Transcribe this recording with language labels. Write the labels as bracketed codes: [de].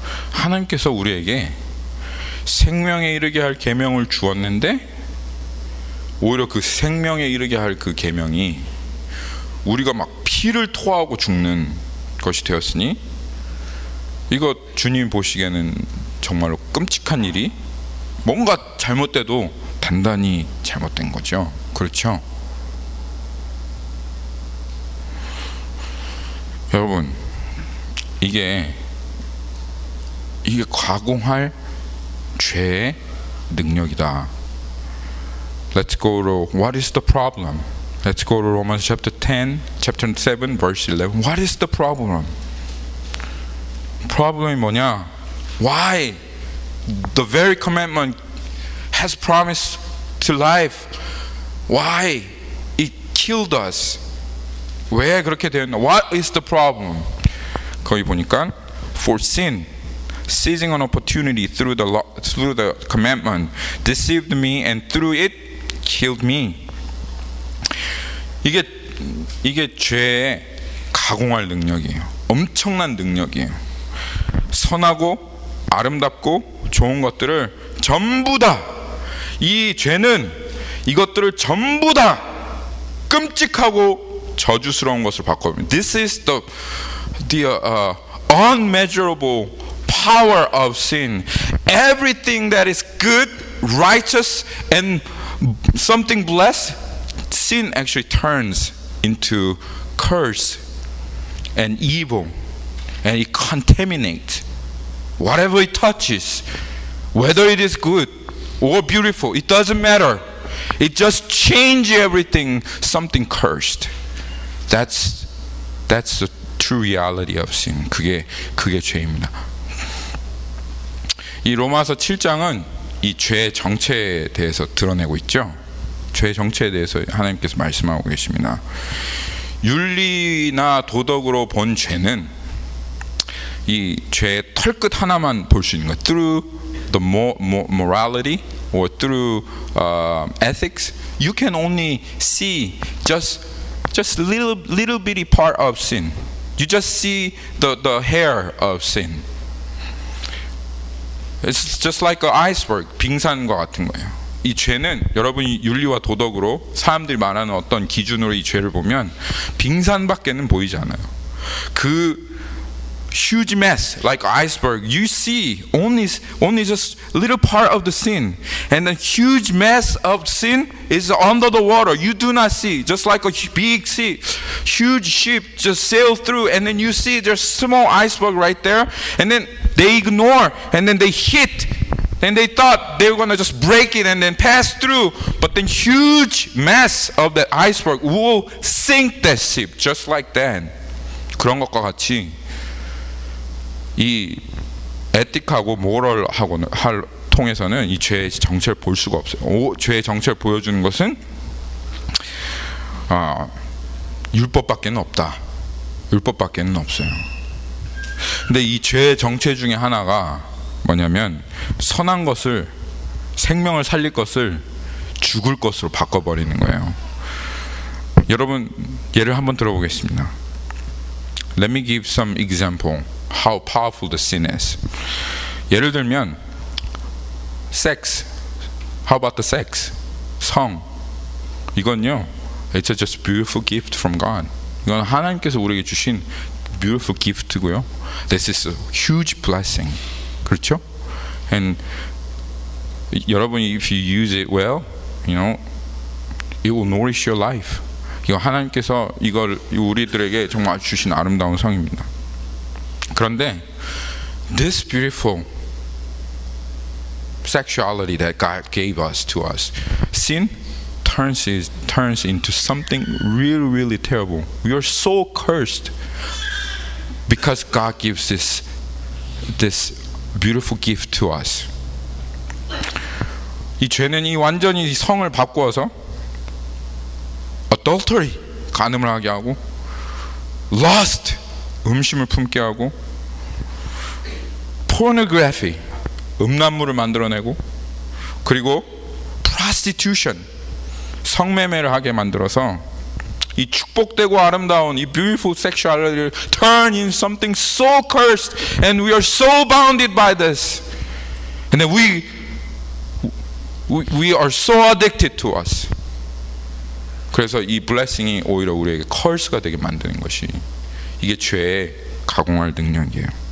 [ko] 하나님께서 우리에게 생명에 이르게 할 계명을 주었는데 오히려 그 생명에 이르게 할 그 계명이 우리가 막 피를 토하고 죽는 것이 되었으니 이거 주님 보시기에는 정말로 끔찍한 일이 뭔가 잘못돼도 단단히 잘못된 거죠. 그렇죠? 여러분, 이게 가공할 죄의 능력이다. [en] Let's go to what is the problem? Let's go to Romans chapter 10, chapter 7, verse 11. What is the problem? [ko] Problem이 뭐냐? [en] Why the very commandment has promised to life? Why it killed us? [ko] 왜 그렇게 되었나? [en] What is the problem? [ko] 거기 보니까 [en] for sin, seizing an opportunity through the commandment, deceived me, and through it killed me. [ko] 이게 죄의 가공할 능력이에요. 엄청난 능력이에요. 선하고 아름답고 좋은 것들을 전부 다, 이 죄는 이것들을 전부 다 끔찍하고 저주스러운 것을 바꿔버립니다. [en] This is the unmeasurable power of sin. Everything that is good, righteous, and something blessed, sin actually turns into curse and evil, and it contaminates whatever it touches, whether it is good or beautiful. It doesn't matter. It just changes everything. Something cursed. That's the true reality of sin. [ko] 그게 죄입니다. 이 로마서 7장은 이 죄의 정체에 대해서 드러내고 있죠. 죄의 정체에 대해서 하나님께서 말씀하고 계십니다. 윤리나 도덕으로 본 죄는 이 죄의 털끝 하나만 볼 수 있는 거예요. [en] Through the morality or through ethics, you can only see just little bitty part of sin. You just see the hair of sin. It's just like an iceberg, [ko] 빙산과 같은 거예요. 이 죄는 여러분이 윤리와 도덕으로 사람들이 말하는 어떤 기준으로 이 죄를 보면 빙산밖에는 보이지 않아요. [en] 그 huge mess like iceberg, you see only just little part of the sin, and the huge mess of sin is under the water. You do not see, just like a big sea, huge ship just sail through, and then you see there's small iceberg right there, and then they ignore, and then they hit, and they thought they were going to just break it and then pass through, but then huge mass of that iceberg will sink that ship just like that. [ko] 그런 것과 같이 이 에틱하고 모럴하고는 통해서는 이 죄의 정체를 볼 수가 없어요. 죄의 정체를 보여주는 것은 율법밖에는 없다. 율법밖에는 없어요. 근데 이 죄의 정체 중에 하나가 뭐냐면 선한 것을, 생명을 살릴 것을 죽을 것으로 바꿔버리는 거예요. 여러분 예를 한번 들어보겠습니다. [en] Let me give some example how powerful the sin is. [ko] 예를 들면 [en] sex. How about the sex? 성. [ko] 이건요, [en] it's just a beautiful gift from God. [ko] 이건 하나님께서 우리에게 주신 beautiful gift고요. [en] This is a huge blessing. [ko] 그렇죠? [en] And [ko] 여러분이 [en] if you use it well, you know, it will nourish your life. [ko] 이거 하나님께서 이걸 우리들에게 정말 주신 아름다운 성입니다. 그런데 [en] this beautiful sexuality that God gave us to us, sin turns into something really, really terrible. We are so cursed because God gives this beautiful gift to us. [ko] 이 죄는 이 완전히 성을 바꾸어서 adultery, 간음을 하게 하고, lust, 음심을 품게 하고, [en] pornography, [ko] 음란물을 만들어내고, 그리고 [en] prostitution, [ko] 성매매를 하게 만들어서 이 축복되고 아름다운 이 [en] beautiful sexuality를 turn in something so cursed, and we are so bounded by this, and then we are so addicted to us. [ko] 그래서 이 blessing이 오히려 우리에게 curse가 되게 만드는 것이 이게 죄의 가공할 능력이에요.